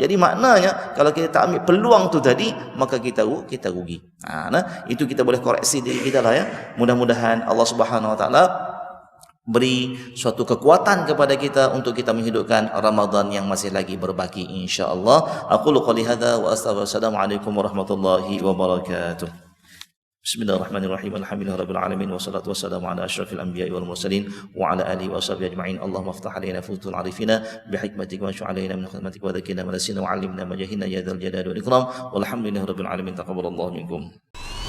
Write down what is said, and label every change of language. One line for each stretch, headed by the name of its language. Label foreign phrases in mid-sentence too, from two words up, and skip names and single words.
Malay: Jadi maknanya kalau kita tak ambil peluang tu tadi, maka kita rugi. Itu kita boleh koreksi diri kita lah, ya. Mudah-mudahan Allah
Arabic: سبحانه وتعالى
Malay: beri suatu kekuatan kepada kita untuk kita menghidupkan Ramadan yang masih lagi berbaki,
Arabic: إن شاء الله. أقول قولي هذا والسلام عليكم ورحمة الله وبركاته. بسم الله الرحمن الرحيم. الحمد لله رب العالمين والصلاة والسلام على أشرف الأنبياء والمرسلين وعلى آله وصحبه أجمعين. اللهم افتح علينا فتوح العارفين بحكمتك وشعلينا من خدمتك وذكرنا ما نسينا وعلمنا ما جهلنا يا ذا الجلال والإكرام. والحمد لله رب العالمين. تقبل الله منكم.